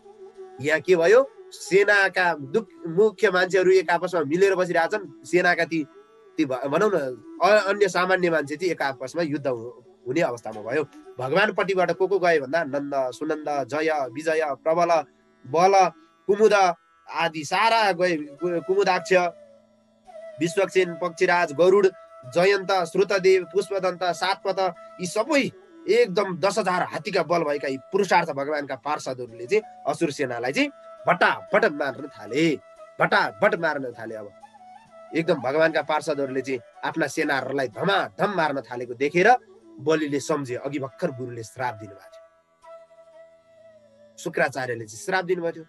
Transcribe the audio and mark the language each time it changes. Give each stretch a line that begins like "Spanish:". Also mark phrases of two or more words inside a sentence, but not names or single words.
Nepali: यहाँ के भयो, सेनाका मुख्य मान्छेहरू एक आपसमा मिलेर बसिरहेछन्, सेनाका ती भनौँ न अन्य सामान्य मान्छे चाहिँ एक आपसमा युद्ध हुने अवस्थामा भयो। भगवानपट्टिबाट को गए भन्दा नन्द, सुनन्द, जय, विजय, प्रबल, बल, कुमुद आदि सारा गए। कुमुदाक्ष, विश्वक्सेन, पक्षीराज, गरुड, जयन्त, श्रुतदेव, पुष्पदन्त, सातपथ, यी सबै एकदम 10,000 हात्तीका बल भएका यी पुरुषार्थ भगवानका पार्षदहरूले चाहिँ असुर सेनालाई चाहिँ भटाभट मार्न थाले, भटाभट मार्न थाले। अब एकदम भगवानका पार्षदहरूले चाहिँ आफ्ना सेनाहरूलाई धमाधम मार्न थालेको देखेर बलिले सम्झे अघि भर्खर गुरुले श्राप दिनुभएको थियो, शुक्राचार्यले चाहिँ श्राप दिनुभएको थियो।